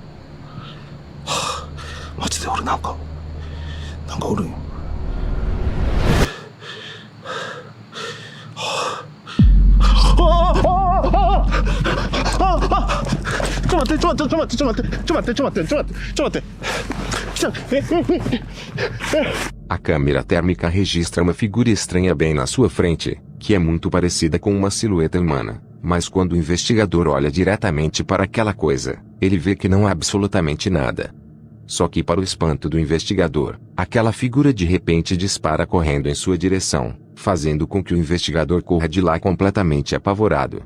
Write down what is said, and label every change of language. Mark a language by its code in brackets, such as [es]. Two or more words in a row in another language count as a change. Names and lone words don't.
[ja] マジで俺なんかおるんよ。ちょっと待って。 [pt] A câmera térmica registra uma figura estranha bem na sua frente, que é muito parecida com uma silhueta humana, mas quando o investigador olha diretamente para aquela coisa, ele vê que não há absolutamente nada. Só que para o espanto do investigador, aquela figura de repente dispara correndo em sua direção, fazendo com que o investigador corra de lá completamente apavorado.